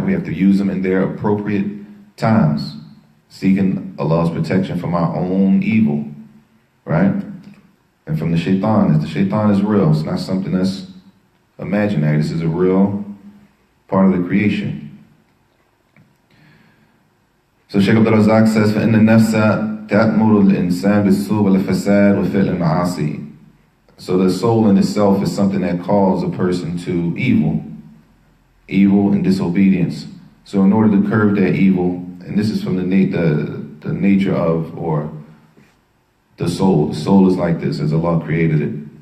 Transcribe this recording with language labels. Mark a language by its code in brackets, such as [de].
[en] We have to use them in their appropriate times, seeking Allah's protection from our own evil. Right? And from the shaitan. The shaitan is real. It's not something that's imaginary. This is a real part of the creation. So Shaykh Abdul Razak says, [ar] فَإِنَّ النَّفْسَ تَأْمُرُ الْإِنسَانِ بِالسُّوءِ وَالْفَسَادِ وَفِعْلِ الْمَعَاصِي. [en] So the soul in itself is something that calls a person to evil and disobedience. So in order to curb that evil, and this is from the nature of, or the soul is like this, as Allah created it.